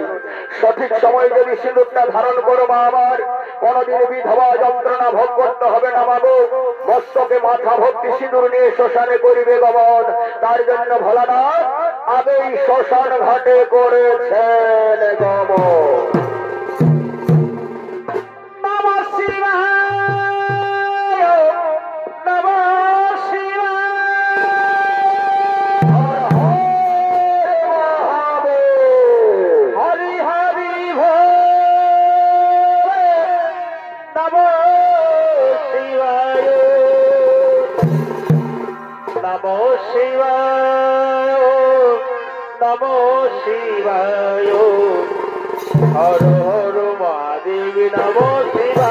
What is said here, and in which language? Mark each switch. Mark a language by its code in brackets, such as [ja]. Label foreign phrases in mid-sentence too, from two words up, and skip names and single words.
[bn] সঠিক সময় যদি সিঁদুরটা ধারণ করো মা আমার, কোনদিন বিধবা যন্ত্রণা ভোগ করতে হবে না মাগো। মস্তকে মাথা ভর্তি সিঁদুর নিয়ে শ্মশানে করিবে গমন। তার জন্য ভোলানাথ আগেই শ্মশান ঘাটে করেছেন গমন। [sa] নমঃ শিবায় নমঃ শিবায় হর হর মহাদেব হরি হরি ভোলে নমঃ শিবায় নমঃ শিবায় নমঃ শিবায় হর হর মহাদেব নমঃ